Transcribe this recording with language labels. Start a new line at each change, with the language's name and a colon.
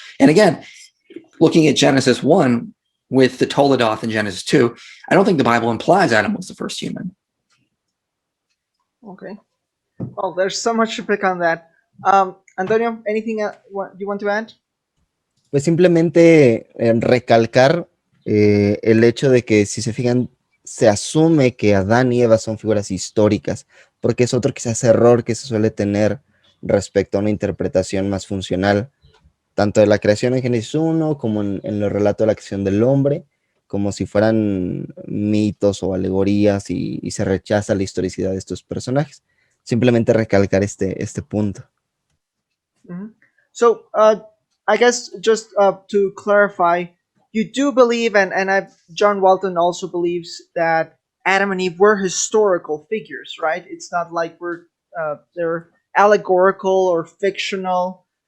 English: And again, looking at Genesis 1 with the Toledoth in Genesis 2, I don't think the Bible implies Adam was the first human. Okay. Well, there's so much to pick on that. Antonio, anything you want to add?
Spanish: Pues simplemente recalcar el hecho de que, si se fijan, se asume que Adán y Eva son figuras históricas, porque es otro quizás error que se suele tener respecto a una interpretación más funcional, tanto de la creación en Génesis 1 como en el relato de la creación del hombre, como si fueran mitos o alegorías, y se rechaza la historicidad de estos personajes. Simplemente recalcar este punto. Mm-hmm.
English: So, I guess just to clarify, you do believe, and John Walton also believes, that Adam and Eve were historical figures, right? It's not like they're allegorical or fictional.